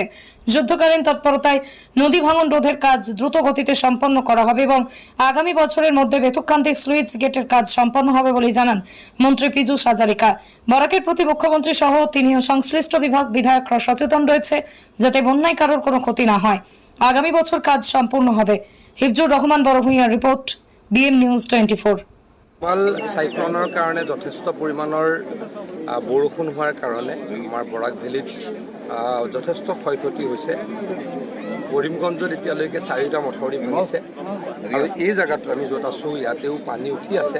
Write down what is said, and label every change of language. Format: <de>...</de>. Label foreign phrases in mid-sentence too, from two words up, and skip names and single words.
<bn>যুদ্ধকালীন তৎপরতায় নদী ভাঙন রোধের কাজ দ্রুত গতিতে সম্পন্ন করা হবে এবং আগামী বছরের মধ্যে বেতুকান্দি স্লুইস গেটের কাজ সম্পন্ন হবে বলে জানান মন্ত্রী পীযূষ হাজারিকা। বরাকের প্রতি মুখ্যমন্ত্রী সহ তিনিও সংশ্লিষ্ট বিভাগ বিধায়করা সচেতন রয়েছে যাতে বন্যায় কারোর কোনো ক্ষতি না হয়। আগামী বছর কাজ সম্পূর্ণ হবে। হিফজুর রহমান বড়ভূঁইয়ার রিপোর্ট, BM নিউজ 24।</bn> <as>সাইক্লনৰ কাৰণে যথেষ্ট পৰিমাণৰ বৰষুণ হোৱাৰ কাৰণে আমাৰ বৰাক ভেলীত যথেষ্ট ক্ষয়ক্ষতি হৈছে। কৰিমগঞ্জত এতিয়ালৈকে 4টা মথাউৰি ভাঙিছে আৰু এই জেগাত আমি য'ত আছোঁ ইয়াতেও পানী উঠি আছে।</as>